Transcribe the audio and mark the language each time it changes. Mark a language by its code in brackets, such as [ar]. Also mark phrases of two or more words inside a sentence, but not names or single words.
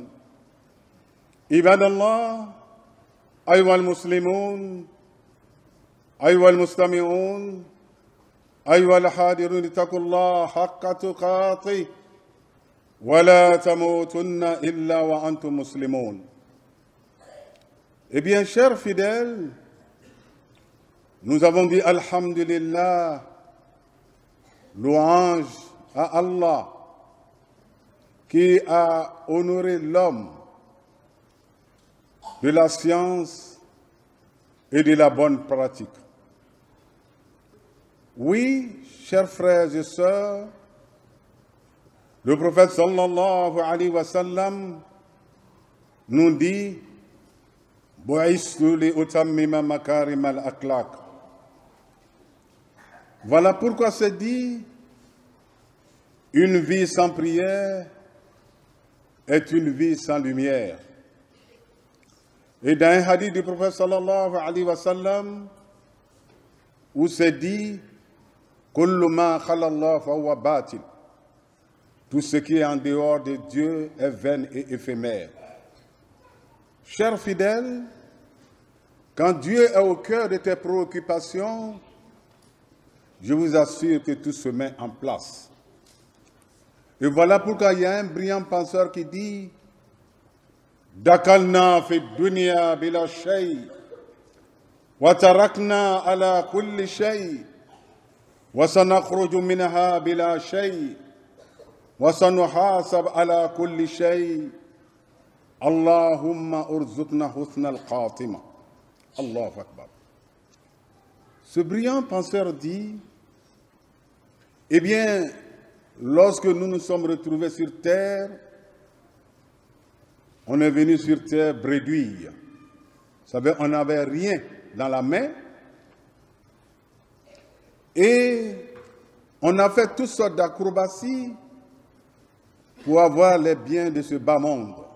[ar] عباد الله، أيها المسلمون، أيها المستمعون، أيها الحاضرون، اتقوا الله حق تقاته ولا تموتن إلا وأنتم مسلمون. [fr] Eh bien, chers fidèles, nous avons dit Alhamdulillah, louange à Allah qui a honoré l'homme de la science et de la bonne pratique. Oui, chers frères et sœurs, le prophète [ar] صلى الله عليه وسلم [fr] nous dit [ar] بعثت لأتمم مكارم الأخلاق. [fr] Voilà pourquoi c'est dit une vie sans prière est une vie sans lumière. Et dans un hadith du prophète [ar] صلى الله عليه وسلم [fr] où c'est dit [ar] كل ما خلا الله فهو باطل. [fr] Tout ce qui est en dehors de Dieu est vain et éphémère. Chers fidèles, quand Dieu est au cœur de tes préoccupations, je vous assure que tout se met en place. Et voilà pourquoi il y a un brillant penseur qui dit [ar] دخلنا في الدنيا بلا شيء وتركنا على كل شيء وسنخرج منها بلا شيء وَسَنُحَاسَبْ عَلَى كُلِّ شَيْءٍ اللهم ارزقنا حسن الخاتمة. الله أكبر. [fr] Ce brillant penseur dit, eh bien, lorsque nous nous sommes retrouvés sur terre, on est venu sur terre bredouille. Vous savez, on n'avait rien dans la main et on a fait toutes sortes d'acrobaties pour avoir les biens de ce bas monde.